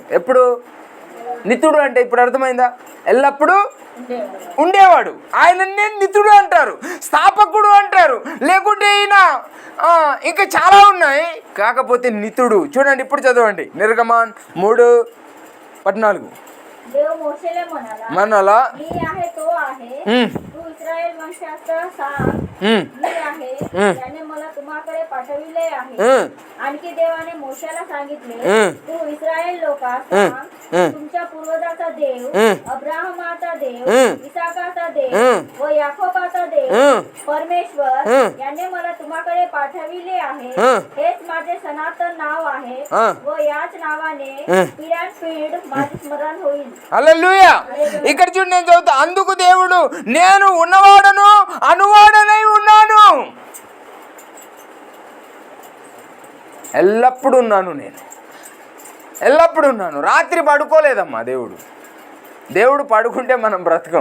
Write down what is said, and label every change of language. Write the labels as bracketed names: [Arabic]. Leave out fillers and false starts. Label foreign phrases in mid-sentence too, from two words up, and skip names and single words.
[Telugu] ఎప్పుడు నిత్యుడు అంటే ఇప్పుడు అర్థమైందా? ఎల్లప్పుడూ ఉండేవాడు. ఆయననే నిత్యుడు అంటారు, స్థాపకుడు అంటారు, లేకుంటే ఈయన ఇంకా చాలా ఉన్నాయి. కాకపోతే నిత్యుడు. చూడండి ఇప్పుడు చదవండి, నిర్గమన్ 3:14. [Marathi] मनाला मी आहे तो आहे, तू इस्रायल वंशाचा सांग मी आहे, त्याने मला तुम्हाकडे पाठविले आहे. आणखी देवाने मोशेला सांगितले, तू इस्रायल लोकांस सांग, तुमच्या पूर्वजाचा देव, अब्राहमाचा देव, इसाकाचा देव व याकोबाचा देव परमेश्वर याने मला तुम्हाकडे पाठविले आहे. हेच माझे सनातन नाव आहे व याच नावाने पिढ्यानपिढ माझे स्मरण होईल. [Telugu] హల్లెలూయా. ఇక్కడ చూడు, నేను చదువుతా. అందుకు దేవుడు, నేను ఉన్నవాడను అనువాడనై ఉన్నాను. ఎల్లప్పుడూ ఉన్నాను, నేను ఎల్లప్పుడూ ఉన్నాను. రాత్రి పడుకోలేదమ్మా దేవుడు పడుకుంటే మనం బ్రతకం.